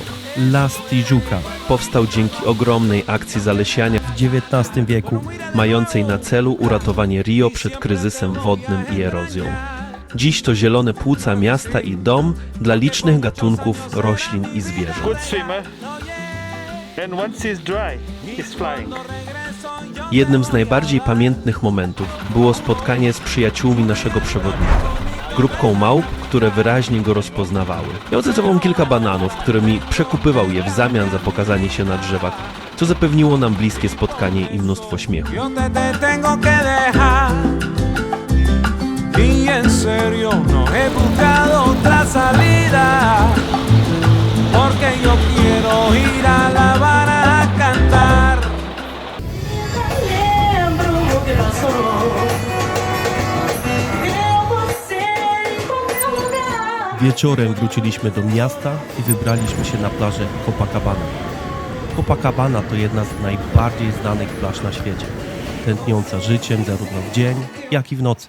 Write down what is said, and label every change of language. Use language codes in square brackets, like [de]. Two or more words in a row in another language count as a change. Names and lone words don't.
[pl] Las Tijuca Powstał dzięki ogromnej akcji zalesiania w XIX wieku. mającej na celu uratowanie Rio przed kryzysem wodnym i erozją. Dziś to zielone płuca miasta i dom dla licznych gatunków roślin i zwierząt. [en] Good swimmer, and once he's dry, he's flying. [pl] Jednym z najbardziej pamiętnych momentów było spotkanie z przyjaciółmi naszego przewodnika. Grupką małp, które wyraźnie go rozpoznawały. Miał ze sobą kilka bananów, którymi przekupywał je w zamian za pokazanie się na drzewach, co zapewniło nam bliskie spotkanie i mnóstwo śmiechu. [es] Y en serio no he buscado otra salida, porque yo quiero ir a La Habana a cantar. [pl] Wieczorem wróciliśmy do miasta i wybraliśmy się na plażę Copacabana. Copacabana to jedna z najbardziej znanych plaż na świecie, tętniąca życiem zarówno w dzień, jak i w nocy.